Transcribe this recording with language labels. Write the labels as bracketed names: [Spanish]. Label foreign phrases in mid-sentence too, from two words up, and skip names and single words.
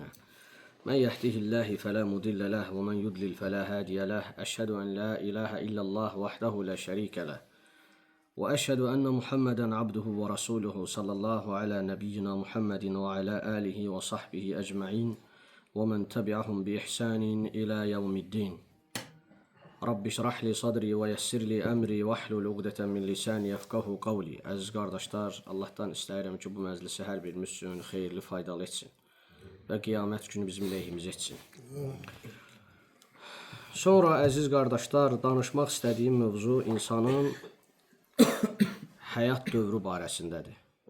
[Arabic] من يهده الله فلا مضل له ومن يضلل فلا هادي له أشهد أن لا إله إلا الله وحده لا شريك له وأشهد أن محمدا عبده ورسوله صلى الله على نبينا محمد وعلى آله وصحبه أجمعين ومن تبعهم بإحسان إلى يوم الدين رب اشرح لي صدري ويسر لي أمري واحلل عقدة من لساني يفقهوا قولي. [Azerbaijani] Əziz qardaşlar, Allahdan istəyirəm ki, bu məclisi hər birimiz üçün xeyirli, faydalı etsin və qiyamət günü bizim lehimiz etsin. Sonra, əziz qardaşlar, danışmaq istədiyim mövzu insanın həyat dövrü barəsindədir.